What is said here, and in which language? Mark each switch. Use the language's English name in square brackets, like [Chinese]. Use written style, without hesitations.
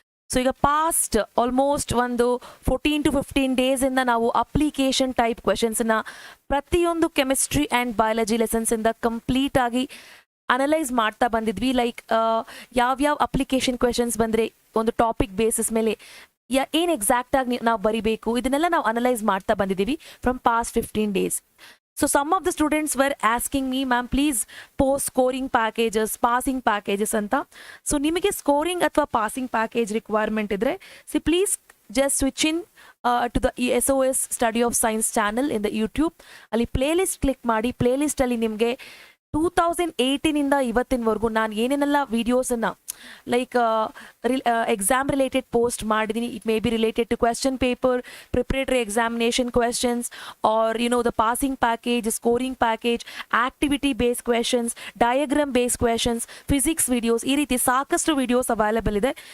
[Kannada] So ಈಗ past almost ಒಂದು 14 to 15 days ಇಂದ ನಾವು ಅಪ್ಲಿಕೇಶನ್ ಟೈಪ್ ಕ್ವೆಶನ್ಸ್ ನ ಪ್ರತಿಯೊಂದು ಕೆಮಿಸ್ಟ್ರಿ ಅಂಡ್ ಬಯಾಲಜಿ ಲೆಸನ್ಸ್ ಇಂದ ಕಂಪ್ಲೀಟ್ ಆಗಿ ಅನಲೈಸ್ ಮಾಡ್ತಾ ಬಂದಿದ್ವಿ. ಲೈಕ್ ಯಾವ್ಯಾವ ಅಪ್ಲಿಕೇಶನ್ ಕ್ವೆಶನ್ಸ್ ಬಂದ್ರೆ ಒಂದು ಟಾಪಿಕ್ ಬೇಸಿಸ್ ಮೇಲೆ ಏನು ಎಕ್ಸಾಕ್ಟ್ ಆಗಿ ನಾವು ಬರಿಬೇಕು ಇದನ್ನೆಲ್ಲ ನಾವು ಅನಲೈಸ್ ಮಾಡ್ತಾ ಬಂದಿದ್ದೀವಿ from past 15 days. [English] So some of the students were asking me, ma'am, please post scoring packages, passing packages anta. So [Kannada] ನಿಮಗೆ ಸ್ಕೋರಿಂಗ್ ಅಥವಾ ಪಾಸಿಂಗ್ ಪ್ಯಾಕೇಜ್ ರಿಕ್ವೈರ್ಮೆಂಟ್ ಇದ್ರೆ [English] please just switch in to the SOS Study of Science channel in the YouTube. [Kannada] ಅಲ್ಲಿ playlist click ಮಾಡಿ. Playlist ಅಲ್ಲಿ ನಿಮಗೆ 2018 ಇಂದ ಇವತ್ತಿನವರೆಗೂ ನಾನು ಏನೇನೆಲ್ಲ ವಿಡಿಯೋಸನ್ನು ಲೈಕ್ ಎಕ್ಸಾಮ್ ರಿಲೇಟೆಡ್ ಪೋಸ್ಟ್ ಮಾಡಿದ್ದೀನಿ. [English] it may be related to question paper, preparatory examination questions, or the passing package, scoring package, activity based questions, diagram based questions, physics videos, [Kannada] ಈ ರೀತಿ ಸಾಕಷ್ಟು ವಿಡಿಯೋಸ್ ಅವೈಲೇಬಲ್ ಇದೆ.